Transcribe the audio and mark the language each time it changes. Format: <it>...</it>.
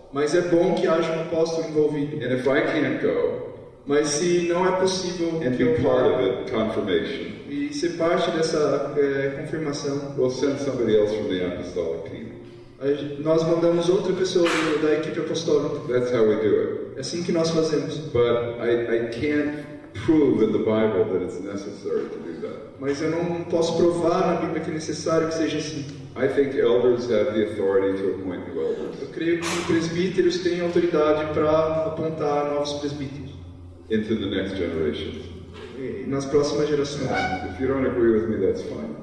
<pt>Mas é bom que haja um apóstolo envolvido.</pt> <en>And if I can't go</en> <pt>Mas se não é possível</pt> <en>and</en> <pt>que eu</pt> <en>part</en> <pt>vá</pt> <en>of it, confirmation,</en> <pt>e ser parte dessa confirmação,</pt> <en>we'll send somebody else from the apostolic team.</en> <pt>nós mandamos outra pessoa da equipe apostólica.</pt> <en>That's how we do it.</en> <pt>É assim que nós fazemos.</pt> <en>But I can't prove in the Bible that it's necessary to do that.</en> <pt>Mas eu não posso provar na Bíblia que é necessário que seja assim.</pt> <en>I think elders have the authority to appoint new elders</en> <pt>Eu creio que presbíteros têm autoridade para apontar novos presbíteros</pt> <en>into the next generation.</en> <pt>nas próximas gerações.</pt> <en>If you don't agree with me, that's fine.</en>